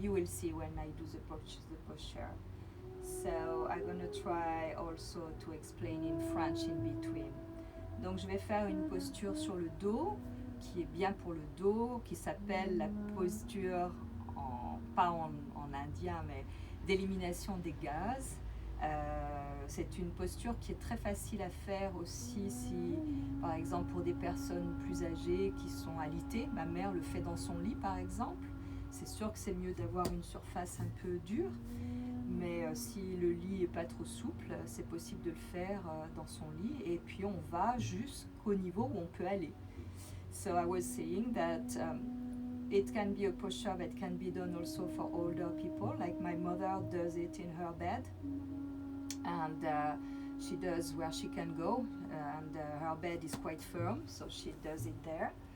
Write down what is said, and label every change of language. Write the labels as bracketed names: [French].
[English] You will see when I do the posture. So I'm gonna try also to explain in French in between. [French] Donc je vais faire une posture sur le dos qui est bien pour le dos, qui s'appelle la posture, pas en indien, mais d'élimination des gaz. C'est une posture qui est très facile à faire aussi si, par exemple, pour des personnes plus âgées qui sont alitées. Ma mère le fait dans son lit, par exemple. C'est sûr que c'est mieux d'avoir une surface un peu dure, mais si le lit n'est pas trop souple, c'est possible de le faire dans son lit. Et puis on va jusqu'au niveau où on peut aller. [English] So I was saying that it can be a posture that can be done also for older people, like my mother does it in her bed. And she does where she can go, and her bed is quite firm, so she does it there.